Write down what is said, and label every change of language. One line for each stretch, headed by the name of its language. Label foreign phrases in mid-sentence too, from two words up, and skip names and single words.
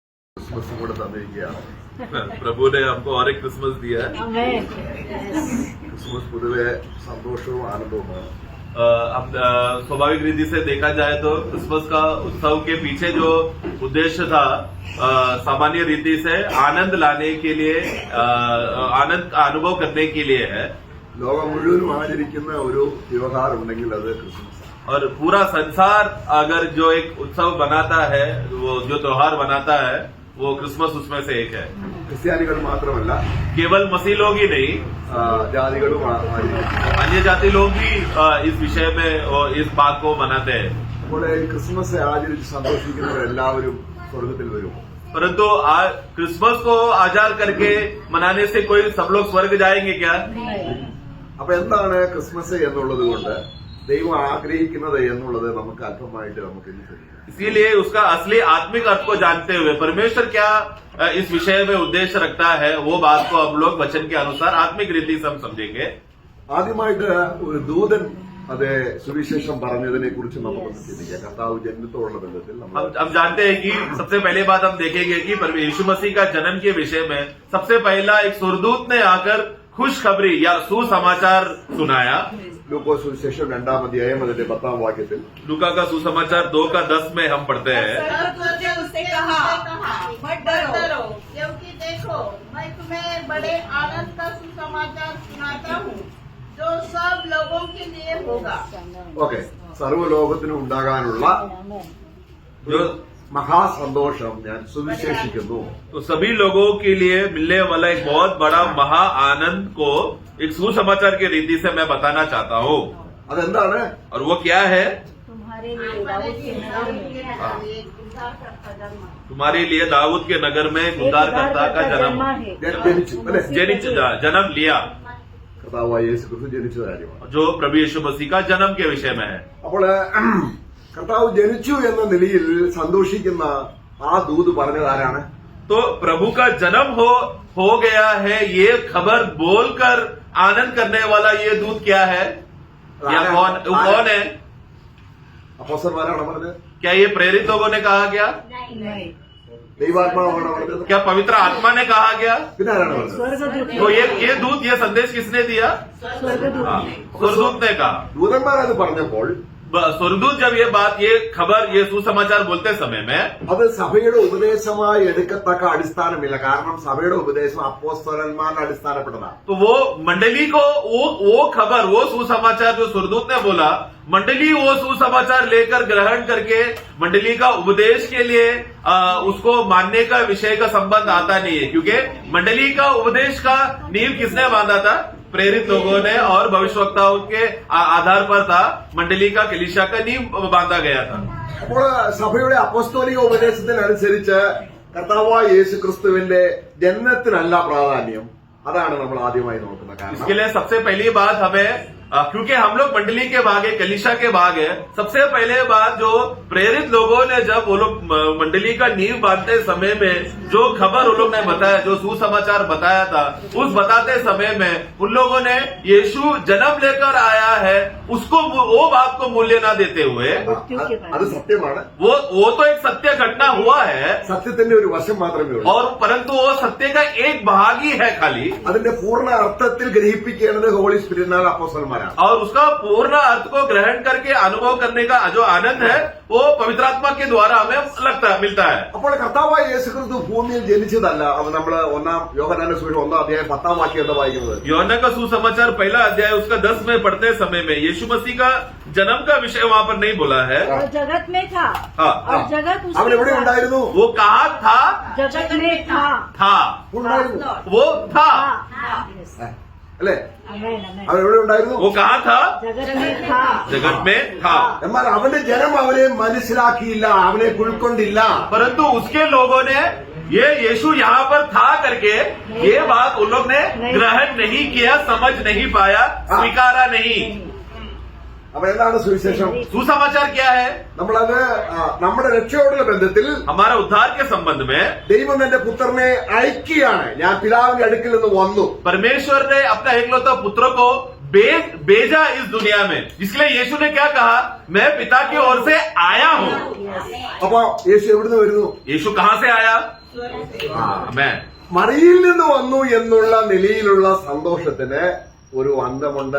Malayalam: क्रिसमस കൂടെ തന്നിരിക്കുകയാണ്.
Hindi: प्रभु ने हमको और एक क्रिसमस दिया है.
Malayalam: ക്രിസ്മസ് പൊതുവെ സന്തോഷവും ആനന്ദവുമാണ്.
Hindi: अब स्वाभाविक रीति से देखा जाए तो क्रिसमस का उत्सव के पीछे जो उद्देश्य था सामान्य रीति से आनंद लाने के लिए, आनंद का अनुभव करने के लिए है.
Malayalam: ലോകം മുഴുവനും ആചരിക്കുന്ന ഒരു വ്യവഹാരം ഉണ്ടെങ്കിൽ അത് ക്രിസ്മസ്.
Hindi: और पूरा संसार अगर जो एक उत्सव बनाता है, वो जो त्योहार बनाता है, वो क्रिसमस उसमें से एक है.
Malayalam: ക്രിസ്ത്യാനികൾ മാത്രമല്ല,
Hindi: केवल मसीह लोग ही नहीं,
Malayalam: ജാതികളും ആചരിക്കുന്നു.
Hindi: अन्य जाति लोग भी इस विषय में और इस बात को मनाते हैं.
Malayalam: അപ്പോൾ ഈ ക്രിസ്മസ് ആചരിച്ച് സന്തോഷിക്കുന്നവരെല്ലാവരും സ്വർഗത്തിൽ വരും.
Hindi: परंतु आज क्रिसमस को आचार करके मनाने से कोई सब लोग स्वर्ग जाएंगे क्या?
Malayalam: അപ്പൊ എന്താണ് ക്രിസ്മസ് എന്നുള്ളത് കൊണ്ട് ദൈവം ആഗ്രഹിക്കുന്നത് എന്നുള്ളത് നമുക്ക് അല്പമായിട്ട് നമുക്ക് ഇന്ന് தெரியும்.
Hindi: इसीलिए उसका असली आत्मिक अर्थ को जानते हुए परमेश्वर क्या इस विषय में उद्देश्य रखता है, वो बात को हम लोग वचन के अनुसार आत्मिक रीति से हम समझेंगे.
Malayalam: ആദ്യമായിട്ട് ഒരു ദൂതൻ അത് സുവിശേഷം പറഞ്ഞതിനെ കുറിച്ച് നമുക്കൊന്ന് ചിന്തിക്കാം. കർത്താവ് ജന്മത്തോടുള്ള ബന്ധത്തിൽ
Hindi: हम जानते हैं कि सबसे पहले बात हम देखेंगे कि यीशु मसीह का जन्म के विषय में सबसे पहला एक सुरदूत ने आकर खुशखबरी या सुसमाचार सुनाया.
Malayalam: ലൂക്കോസ് സുവിശേഷം 2-ാം അധ്യായം അതിന്റെ 10-ാം വാക്യത്തിൽ
Hindi: लूका का सुसमाचार 2:10 में हम पढ़ते हैं. उससे कहा मत डरो, क्योंकि देखो मैं तुम्हें बड़े आनंद का सुसमाचार सुनाता हूँ जो सब लोगों के लिए होगा.
Malayalam: ഓക്കെ, സർവ്വലോകത്തിനും ഉണ്ടാകാനുള്ള
Hindi: जो
Malayalam: മഹാസന്തോഷം ഞാൻ സുവിശേഷിക്കുന്നു.
Hindi: तो सभी लोगों के लिए मिलने वाला एक बहुत बड़ा महा आनंद को एक सुसमाचार की रीति से मैं बताना चाहता हूँ.
Malayalam: അതെന്താണ്?
Hindi: और वो क्या है? तुम्हारे लिए दाऊद के नगर में उद्धारकर्ता का जन्म
Malayalam: ജനിച്ചു അല്ലെ?
Hindi: जन्म लिया,
Malayalam: കർത്താവായ യേശു ക്രിസ്തു ജനിച്ച കാര്യമാണ്.
Hindi: जो प्रभु यीशु मसीह का जन्म के विषय में है.
Malayalam: അപ്പോൾ കർത്താവ് ജനിച്ചു എന്ന നിലയിൽ സന്തോഷിക്കുന്ന ആ ദൂത് പറഞ്ഞത് ആരാണ്?
Hindi: तो प्रभु का जन्म हो गया है ये खबर बोलकर आनंद करने वाला ये दूत क्या है? या कौन है?
Malayalam: അപ്പോസ്തലന്മാരാണ് പറഞ്ഞത്?
Hindi: क्या ये प्रेरित लोगों ने कहा गया?
Malayalam: ദൈവാത്മാവാണ് പറഞ്ഞത്?
Hindi: क्या पवित्र आत्मा ने कहा गया?
Malayalam: പിന്നെ ആരാണ് പറഞ്ഞത്?
Hindi: तो ये दूत, ये संदेश किसने दिया? स्वर्गदूत ने कहा.
Malayalam: ദൂതന്മാർ അത് പറഞ്ഞപ്പോൾ
Hindi: स्वर्गदूत जब ये बात, ये खबर, ये सुसमाचार बोलते समय में
Malayalam: അത് സഭയുടെ ഉപദേശമായി എടുക്കത്തക്ക അടിസ്ഥാനമില്ല. കാരണം സഭയുടെ ഉപദേശം അപ്പോസ്തലന്മാരുടെ അടിസ്ഥാനപ്പെട്ടതാണ്.
Hindi: तो वो मंडली को वो खबर, वो सुसमाचार जो स्वर्गदूत ने बोला, मंडली वो सुसमाचार लेकर ग्रहण करके मंडली का उपदेश के लिए उसको मानने का विषय का संबंध आता नहीं है. क्योंकि मंडली का उपदेश का नींव किसने बांधा था? प्रेरित लोगों ने, और भविष्यवक्ताओं के आधार पर था मंडली का, कलीसिया का नींव बांधा गया था.
Malayalam: അപ്പോൾ സഭയുടെ അപ്പോസ്തോലിക ഉപദേശത്തിനനുസരിച്ച് കർത്താവായ യേശു ക്രിസ്തുവിന്റെ ജന്മത്തിനല്ല പ്രാധാന്യം. അതാണ് നമ്മൾ ആദ്യമായി നോക്കുന്ന കാരണം.
Hindi: इसके लिए सबसे पहली बात हमें, क्योंकि हम लोग मंडली के भाग है, कलीसिया के भाग है, सबसे पहले बात जो प्रेरित लोगों ने जब वो लोग मंडली का नींव बांधते समय में जो खबर उन लोग ने बताया, जो सुसमाचार बताया था, उस बताते समय में उन लोगों ने यीशु जन्म लेकर आया है उसको, वो बात को मूल्य न देते हुए,
Malayalam: അത് സത്യമാണ്.
Hindi: वो तो एक सत्य घटना हुआ है,
Malayalam: സത്യത്തിന്റെ ഒരു വശം മാത്രമേ ഉള്ളൂ.
Hindi: और परंतु वो सत्य का एक भाग ही है खाली,
Malayalam: അതിന്റെ പൂർണ്ണ അർത്ഥത്തിൽ ഗ്രഹിപ്പിക്കേണ്ടത്
English: Holy Spiritinal
Malayalam: അപ്പോസ്തലന്മാരാണ്.
Hindi: और उसका पूर्ण अर्थ को ग्रहण करके अनुभव करने का जो आनंद है वो पवित्र आत्मा के द्वारा हमें मिलता है.
Malayalam: അപ്പോൾ കർത്താവായ യേശു ക്രിസ്തു ഭൂമിയിൽ ജനിച്ചതല്ല. അത് നമ്മൾ യോഹന്നാന്റെ സുവിശേഷം 1-ാം അധ്യായം 10-ാം വാക്യം എന്താ വായിക്കുന്നത്?
Hindi: യോഹന്നാൻ का सुसमाचार पहला अध्याय उसका 10 में पढ़ते समय में यीशु मसीह का जन्म का विषय वहाँ पर नहीं बोला है. और जगत में था. हाँ. और जगत
Malayalam: അവൻ എവിടെ ഉണ്ടായിരുന്നു?
Hindi: वो कहाँ था? जगत में था.
Malayalam: ഉണ്ടായിരുന്നു.
Hindi: वो था.
Malayalam: അല്ലെ?
Hindi: आमेन, आमेन.
Malayalam: അവൻ എവിടെ ഉണ്ടായിരുന്നു?
Hindi: वो कहाँ था? जगत में था. जगत में था.
Malayalam: എന്നാൽ അവന്റെ ജനം അവനെ മനസ്സിലാക്കിയില്ല, അവനെ ഉൾക്കൊണ്ടില്ല.
Hindi: परंतु उसके लोगों ने ये यीशु यहाँ पर था करके ये बात उन लोग ने ग्रहण नहीं किया, समझ नहीं पाया, स्वीकारा नहीं.
Malayalam: അപ്പൊ എന്താണ് സുവിശേഷം?
Hindi: सुसमाचार क्या है?
Malayalam: നമ്മളത് നമ്മുടെ രക്ഷയോടുള്ള ബന്ധത്തിൽ
Hindi: हमारा उद्धार के संबंध में
Malayalam: ദൈവം എന്റെ പുത്രനെ അയക്കുകയാണ്. ഞാൻ പിതാവിന്റെ അടുക്കൽ നിന്ന് വന്നു.
Hindi: परमेश्वर ने अपना एकलौता पुत्र को भेजा इस दुनिया में. इसलिए यीशु ने क्या कहा? मैं पिता की ओर से आया हूँ.
Malayalam: അപ്പൊ യേശു എവിടുന്ന് വരുന്നു?
Hindi: यीशु कहाँ से आया? स्वर्ग से। मैं
Malayalam: മറിയിൽ നിന്ന് വന്നു എന്നുള്ള നിലയിലുള്ള സന്തോഷത്തിന് ഒരു അന്തമുണ്ട്.